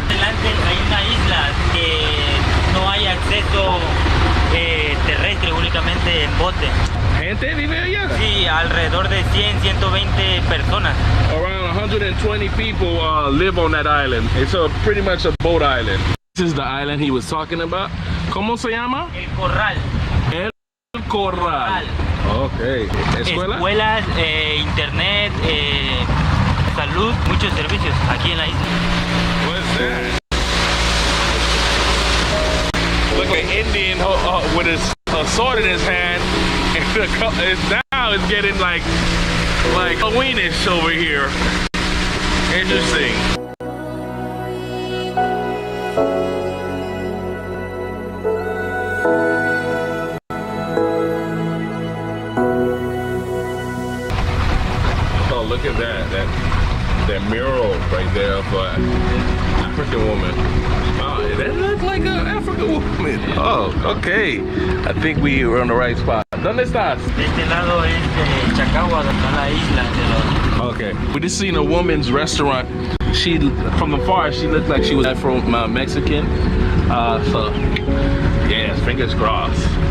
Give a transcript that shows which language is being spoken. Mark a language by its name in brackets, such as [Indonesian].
[Spanish] Adelante hay una isla que no hay acceso terrestre, únicamente en bote. ¿Gente vive allá? Sí, alrededor de 100, 120 personas. [English] Around 120 people live on that island. It's pretty much a boat island. This is the island he was talking about. [Spanish] ¿Cómo se llama? El Corral. El Corral. Okay. ¿Escuela? Escuelas, internet, salud, muchos servicios aquí en la isla. [English] What's that? Look like an Indian with a sword in his hand, and now it's getting like Halloweenish over here. Interesting. Oh, look at that mural right there of an African woman. Oh, that looks like an African woman. Oh, okay. I think we were on the right spot. [Spanish] ¿Dónde estás? De este lado es Chacahua, donde está la isla de los... [English] Okay. We just seen a woman's restaurant. She, from the far, she looked like she was Afro-Mexican. So, yes, fingers crossed.